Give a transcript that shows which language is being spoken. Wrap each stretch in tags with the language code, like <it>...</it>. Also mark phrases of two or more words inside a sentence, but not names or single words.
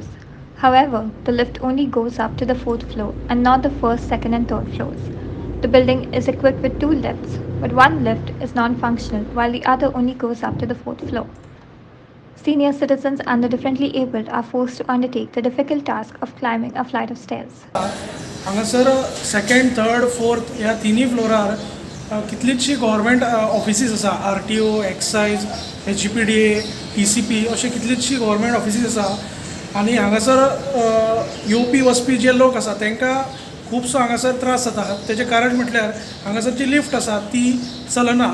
<en>However, the lift only goes up to the 4th floor and not the 1st, 2nd and 3rd floors. The building is equipped with 2 lifts, but one lift is non-functional while the other only goes up to the 4th floor. Senior citizens and the differently abled are forced to undertake the difficult task of climbing a flight of stairs.</en> <kok>हांगासर 2nd, 3rd, 4th ह्या तिनी फ्लोरार कितलीशीं</kok> <en>government offices</en> <kok>आसा. RTO, एक्सायज, HGPDA, TCP अशे कितलीशीं</kok> <en>government offices</en> <kok>आसा. आनी हांगासर येवपी वचपी जे लोक आसा तांकां खुबसो हांगासर त्रास जाता. तेजें कारण म्हटल्यार हांगासर जी लिफ्ट आसा ती चलना.</kok>